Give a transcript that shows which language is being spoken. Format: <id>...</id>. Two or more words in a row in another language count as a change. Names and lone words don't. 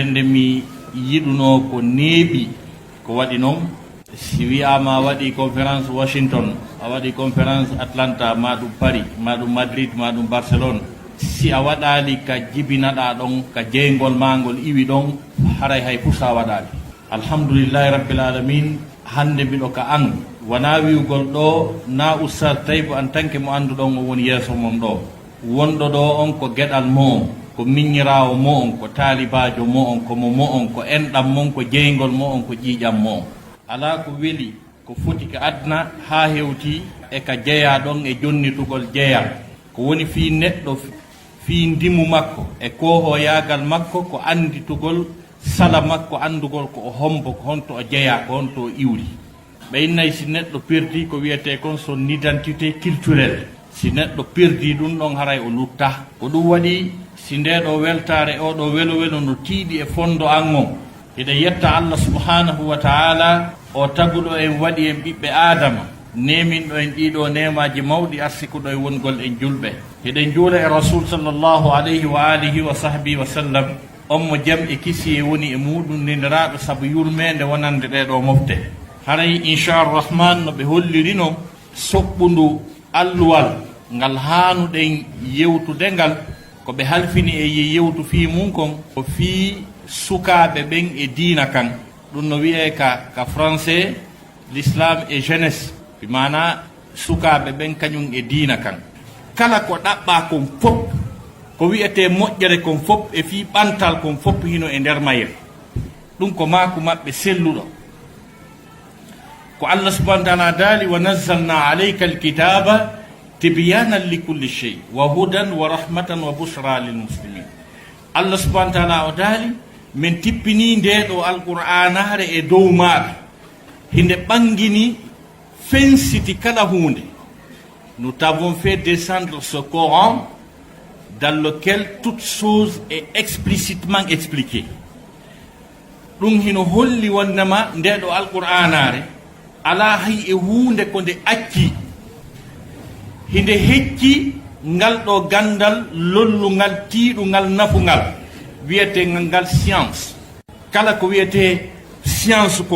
<ff>nde mi yiɗuno ko neeɓi ko waɗi noon si wiyama a waɗi conférence Washington a waɗi conférence Atlanta maɗum Paris maɗum Madrid maɗum Barcelone si a waɗali ka jibinaɗa ɗon ka jeygol ma ngol iwi ɗon haray hay fuu sa waɗali</ff> <ar>الحمد لله رب العالمين</ar> <ff>hande mbiɗo ka an wona wiwgol ɗo na oustad Taybou</ff> <fr>en tant que</fr> <ff>mo anduɗon o woni yeeso mom ɗo wonɗo ɗo on ko gueɗal mo on ko miññirawo mo on ko taalibajo mo on ko mo on ko enɗam mon ko jeygol mo on ko ƴiiƴam mo on ala ko weeli ko foti ka adna ha hewti e ka jeeya ɗon e jonnitugol jeeya ko woni fi neɗɗo fi ndimu makko e kohoyagal makko ko anditugol sala makko andugol ko o hombo ko honto o jeeya ko honto o iwri ɓeynnayi si neɗɗo perdi ko wiyete kon son</ff> <fr>identité culturelle</fr> <ff>si neɗɗo perdi ɗum ɗon haray o lutta ko ɗum waɗi si ndeɗo weltare oɗo welo welo no tiiɗi e fondo an on eɗen yetta Allah</ff> <ar>سبحانه وتعالى</ar> <ff>o taguɗo en waɗi en ɓiɓɓe adama neminɗo en ɗiɗo nemaji mawɗi arsikuɗo e wongol en julɓe eɗen juula e</ff> <ar>رسول صلى الله عليه وعلى آله وصحبه و</ar> <ff>sallam on mo jaam e kisi e woni e muɗum ndeniraɗo saabu yurmede wonande ɗeɗo mofte haray inchalrahman no ɓe hollirino soɓɓundu alluwal ngal hanuɗen yewtude ngal ko ɓe halfini e yewtu fi mum kon ko fi sukaɓe ɓen e diina kan ɗum no wiye ka français</ff> <fr>l'islam et jeunesse</fr> <ff>bi mana sukaɓe ɓen kañum e diina kan kala ko ɗaɓɓa kon fof ko wiyete moƴƴere kon fof e fi ɓantal kon fof hino e nder mayre ɗum ko maku maɓɓe selluɗo</ff> <ar>ko الله سبحانه وتعالى daali ونزلنا عليك الكتاب تبيانا لكل شيء وهدى و ورحمة وبشرى للمسلمين</ar> <ff>Allah</ff> <ar>سبحانه وتعالى</ar> <ff>o daali min tippini ndeɗo alqur'anare e dow maɗa hinde ɓangini fensiti kala hunde</ff> <fr>nous t'avons fait descendre ce Coran dans lequel toute chose est explicitement expliquée</fr> <ff>ɗum hino holli wondema ndeɗo alqur'anare ala hay e hunde ko nde acci hinde hecci ngal ɗo gandal lollungal tiiɗungal nafungal wiyetegal ngal science kala ko wiyete science kon</ff>